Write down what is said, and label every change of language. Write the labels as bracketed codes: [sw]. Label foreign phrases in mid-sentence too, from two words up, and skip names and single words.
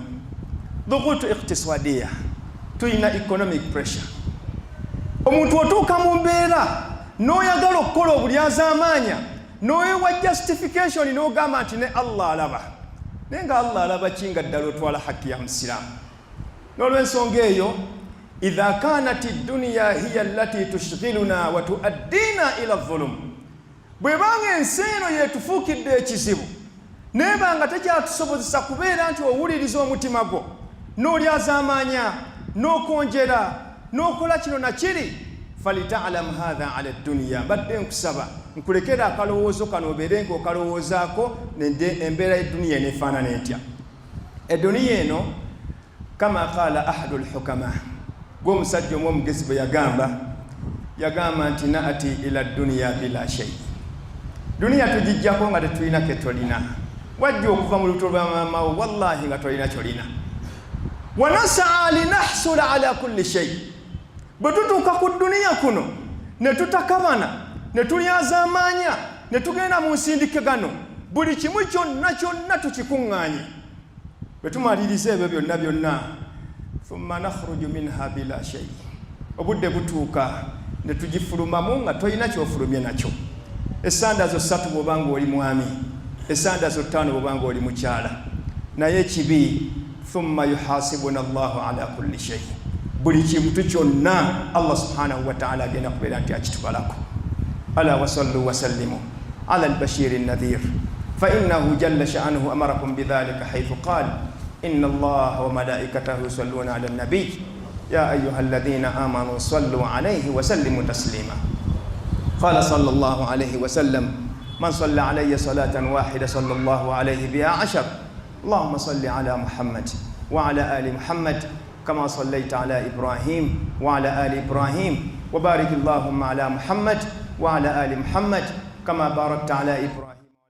[ar] ضغوط اقتصادية, tuyina [en] economic pressure. [lg] Omuntu otuuka mu mbeera n'oyagala okukola obulyazaamaanya, n'oweewa justification n'ogamba nti ne Allah alaba. Naye nga Allah alaba kinga ddala otwala hakki ya musiraamu. N'olw'ensonga eyo, [ar] إذا كانت الدنيا هي التي تشغلنا وتؤدينا إلى الظلم, [lg] bwebanga ensi eno yetufuukidde ekizibu nebanga tekyatusobozesa kubeera nti owuliriza omutima gwo n'olyazaamaanya n'okonjera n'okola kino na kiri, [ar] فلتعلم هذا على دنيا, [lg] badde nkusaba nkulekera akalowoozo kano obeere ng'okalowoozaako embeera y'edduniya eneefaanana etya. Edduniya eno [ar] كما قال أحد الحكماء, [lg] gw'omusajja omu omugezi bwe yagamba nti [ar] نأتي إلى دنيا بلا شيء, [lg] duniya tugijjako nga tetulina ketolina. Wajja okuva mu lubuto lwa maamawo wallahi nga tolina kyolina. [ar] ونسعى لنحصل على كل شيء, [lg] bwe tutuuka ku duniya kuno ne tutakamana ne tulyazaamaanya ne tugenda mu nsindikagano, buli kimu kyonna tukikuŋŋaanye. Bwe tumaliriza ebyo byonna [ar] ثم نخرج منها بلا شيء, [lg] obudde butuuka ne tugifulumamu nga tolina kyofulumye nakyo. Essanda zo 3 bw'obanga oli mwami, essanda zo 5 bw'obanga oli mukyala. Naye kibi, [ar] ثم يحاسبنا الله على كل شيء, [lg] buli kintu kyonna Allah [ar] سبحانه وتعالى [lg] agenda kubeera nti akitubalako. [ar] ألا وصلوا وسلموا على البشير النذير، فإنه جل شأنه أمركم بذلك حيث قال إن الله وملائكته يصلون على النبي يا أيها الذين آمنوا صلوا عليه وسلموا تسليما. قال صلى الله عليه وسلم من صلى علي صلاة واحدة صلى الله عليه بها 10. اللهم صل على محمد وعلى آل محمد كما صليت على إبراهيم وعلى آل إبراهيم، وبارك اللهم على محمد وعلى آل محمد كما باركت على إبراهيم.